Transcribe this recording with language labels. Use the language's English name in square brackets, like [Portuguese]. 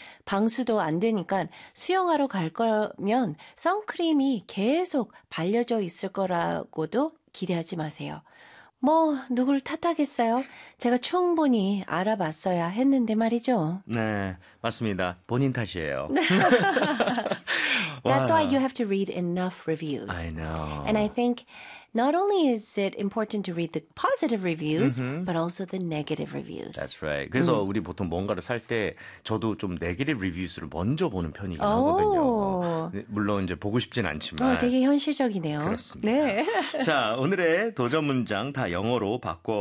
[Korean] 방수도 안 되니까 수영하러 갈 거면 선크림이 계속 발려져 있을 거라고도 기대하지 마세요. 뭐 누굴 탓하겠어요? 제가 충분히 알아봤어야 했는데 말이죠. 네, 맞습니다. 본인 탓이에요. [English] That's why you have to read enough reviews. I know. And I think not only is it important to read the positive reviews, but also the negative reviews. That's right. [Korean] 그래서 우리 보통 뭔가를 살 때 저도 좀 네거티브 리뷰스를 먼저 보는 편이긴 하거든요. 물론 이제 보고 싶진 않지만. 되게 현실적이네요. 그렇습니다. 네. 자, 오늘의 도전 문장 다 영어로 바꿔